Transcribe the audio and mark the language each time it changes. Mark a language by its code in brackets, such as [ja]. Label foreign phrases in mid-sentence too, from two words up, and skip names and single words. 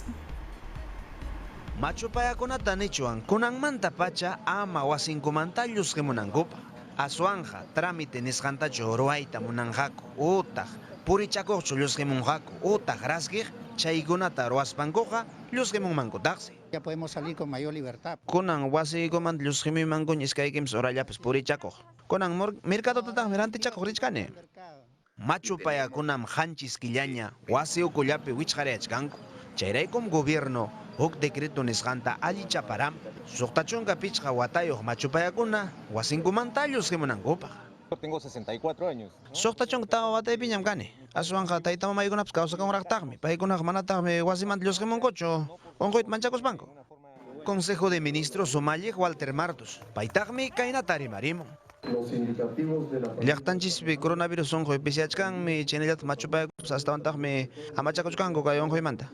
[qu] Machupayakunata nichuan kunanmanta pacha ama wasinkumanta llusqimunankupa. Aswanja trámite nisqantachu ruwayta munanqaku utaq purichakuqchu llusqimunqaku utaq rasqiq chaykunata ruwaspankuqa llusqimunmankutaqsi. [es] Ya podemos salir con mayor libertad. [qu] Kunan wasiykumanta llusqimimankuña iskaykimis urallapas purichakuq. Kunan mercadotataq rantichakuq richkani. Machupayakunam hanchis killaña wasi ukullapi wichqarayachkanku. Chayraykum gobierno huk decreto nisqanta allichaparam suqtachunka pichqa watayuq machupayakuna wasinkumanta llusqimunankupaq. [es] Tengo 64 años. [qu] Suqtachunka tawa wataypiñam kani. Aswanqa tayta mamaykunapas kawsakunraqtaqmi. Paykunaqa manataqmi wasimanta llusqimunkuchu unquyta manchakuspanku. Consejo de Ministros umalliq Walter Martos. Paytaqmi kaynata rimarimun. Llaqtanchispi coronavirus unquy pisiachkanmi chinallata machupayakupas astawantaqmi amachakuchkanku kay unquymanta.